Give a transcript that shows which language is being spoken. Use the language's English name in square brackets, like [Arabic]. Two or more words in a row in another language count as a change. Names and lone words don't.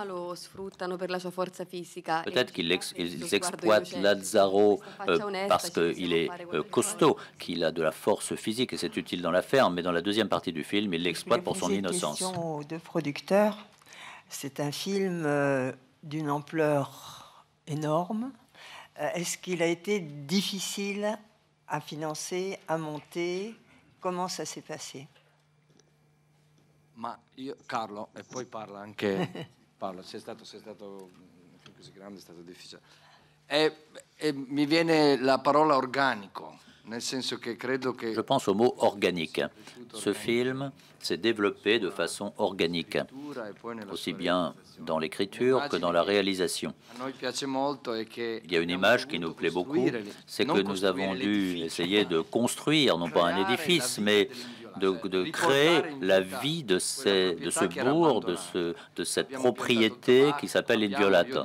[French] Peut-être qu'ils exploitent Lazzaro parce qu'il est costaud, qu'il a de la force physique et c'est utile dans la ferme, mais dans la deuxième partie du film, ils l'exploitent pour son innocence. De producteur, c'est un film d'une ampleur énorme. Est-ce qu'il a été difficile à financer, à monter? Comment ça s'est passé? [Italian] Ma io, Carlo, e poi parla anche Paolo, sei stato così grande, è stato difficile. E mi viene la parola organico, nel senso che credo che... [French] Je pense au mot organique. Ce film s'est développé de façon organique, aussi bien dans l'écriture que dans la réalisation. Il y a une image qui nous plaît beaucoup, c'est que nous avons dû essayer de construire, non pas un édifice, mais de créer la vie de ce bourg, de cette propriété qui s'appelle l'Inviolata.